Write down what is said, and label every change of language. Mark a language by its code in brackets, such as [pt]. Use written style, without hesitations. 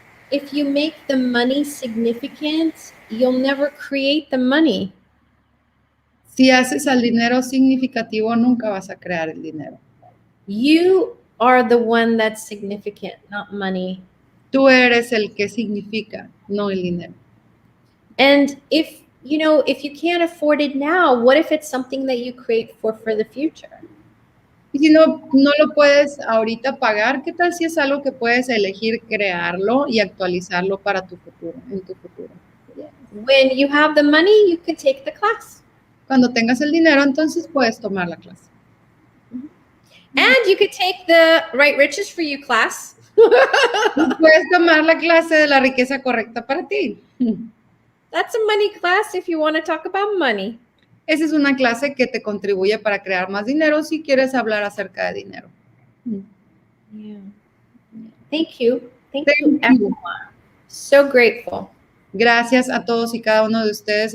[en] If you make the money significant, you'll never create the money. [es] Si haces al dinero significativo, nunca vas a crear el dinero. [en] You are the one that's significant, not money. [es] Tú eres el que significa, no el dinero. [en] And if you can't afford it now, what if it's something that you create for the future? [es] Y si no lo puedes ahorita pagar, ¿qué tal si es algo que puedes elegir crearlo y actualizarlo para tu futuro, en tu futuro? [en] Yeah. When you have the money, you can take the class. [es] Cuando tengas el dinero, entonces puedes tomar la clase. [en] And you could take the Right Riches for You class. [es] Puedes tomar la clase de la riqueza correcta para ti. [en] That's a money class if you want to talk about money. [es] Esa es una clase que te contribuye para crear más dinero si quieres hablar acerca de dinero. [en] Yeah. Thank you. Thank Thank you, you. everyone. So grateful. [es] Gracias a todos y cada uno de ustedes.